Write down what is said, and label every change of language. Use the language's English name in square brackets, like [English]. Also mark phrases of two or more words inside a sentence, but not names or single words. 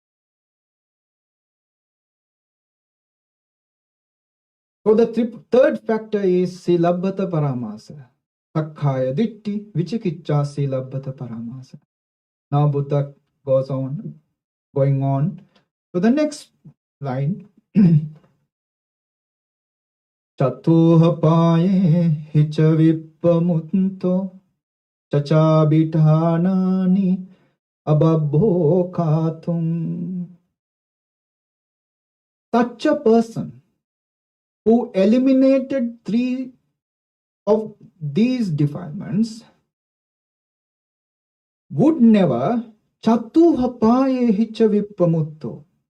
[English] So the third factor is [Pali] Silabbata Paramasa. Sakkaya Ditti Vichikicha Silabbata Paramasa. [English] Now Buddha going on to the next line. [Pali] Chatuha paye hicha vippamunto chachabithanani ababhokatum. [English] Such a person who eliminated 3 of these defilements would never [Pali] Chatuhapaye hicha vipamutto.